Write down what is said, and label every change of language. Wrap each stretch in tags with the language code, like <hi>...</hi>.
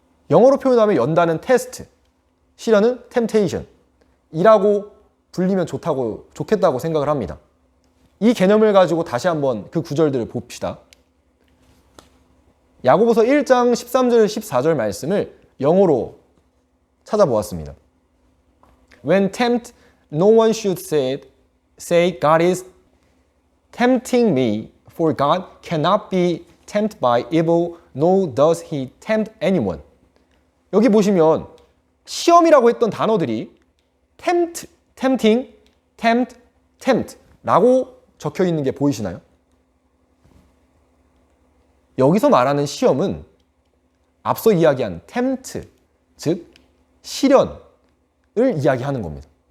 <ko>영어로 표현하면 연단은 테스트, 실현은 템테이션 이라고 불리면 좋겠다고 생각을 합니다. 이 개념을 가지고 다시 한번 그 구절들을 봅시다. 야고보서 1장 13절 14절 말씀을 영어로 찾아보았습니다.</ko> <en>When tempt, no one should say God is tempting me, for God cannot be tempted by evil, nor does he tempt anyone.</en> <ko>여기 보시면 시험이라고 했던 단어들이 tempt, tempting, tempt, tempt 라고 적혀 있는 게 보이시나요? 여기서 말하는 시험은 앞서 이야기한 tempt, 즉 시련을 이야기하는 겁니다.</ko>